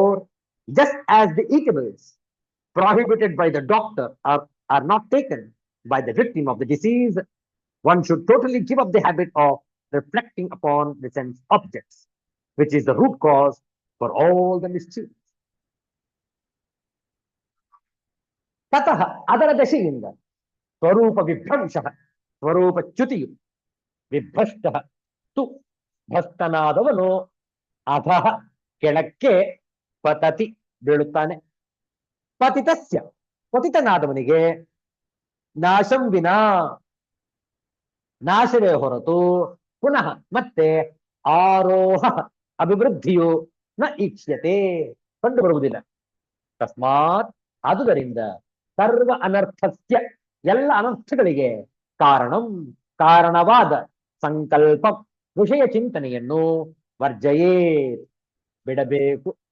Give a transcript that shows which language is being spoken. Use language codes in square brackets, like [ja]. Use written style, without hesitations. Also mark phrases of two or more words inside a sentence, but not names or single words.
[en] Therefore, Just as the eatables prohibited by the doctor are not taken by the victim of the disease, one should totally give up the habit of reflecting upon the sense objects, which is the root cause for all the mischief. [kn] ತತಃ ಅದರ ದಶೆಯಿಂದ ಸ್ವರೂಪ ವಿಭ್ರಂಶ ಸ್ವರೂಪ ಚ್ಯುತಿಯು [sa] ವಿಭ್ರಷ್ಟ ತು [kn] ಭ್ರಷ್ಟನಾದವನು ಅಧಃ ಕೆಳಕ್ಕೆ ಪತತಿ ಬೀಳುತ್ತಾನೆ. ಪತಿತಸ್ಯ ಪತಿತನಾದವನಿಗೆ [sa] ನಾಶಂ ವಿನಾ [kn] ನಾಶವೇ ಹೊರತು ಪುನಃ ಮತ್ತೆ ಆರೋಹ ಅಭಿವೃದ್ಧಿಯು [sa] ನ ಈಕ್ಷ್ಯತೆ [kn] ಕಂಡು ಬರುವುದಿಲ್ಲ. ತಸ್ಮಾತ್ ಆದುದರಿಂದ [sa] ಸರ್ವ ಅನರ್ಥಸ್ಯ [kn] ಎಲ್ಲ ಅನರ್ಥಗಳಿಗೆ ಕಾರಣವಾದ ಸಂಕಲ್ಪ ವಿಷಯ ಚಿಂತನೆಯನ್ನು ವರ್ಜಯೇ ಬಿಡಬೇಕು.